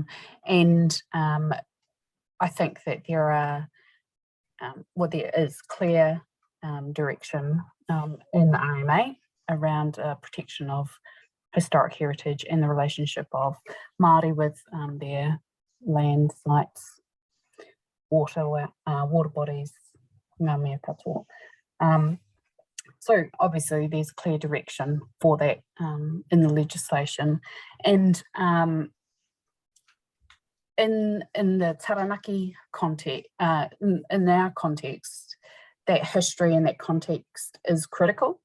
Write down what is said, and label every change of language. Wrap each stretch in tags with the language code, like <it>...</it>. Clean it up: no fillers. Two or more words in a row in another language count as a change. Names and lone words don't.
<en>And I think that there is clear direction in the RMA around protection of historic heritage and the relationship of Māori with their land, sites, water bodies,</en> <mi>ngā mea katoa.</mi> <en>So obviously there's clear direction for that in the legislation, and in the Taranaki context, in our context, that history and that context is critical.</en>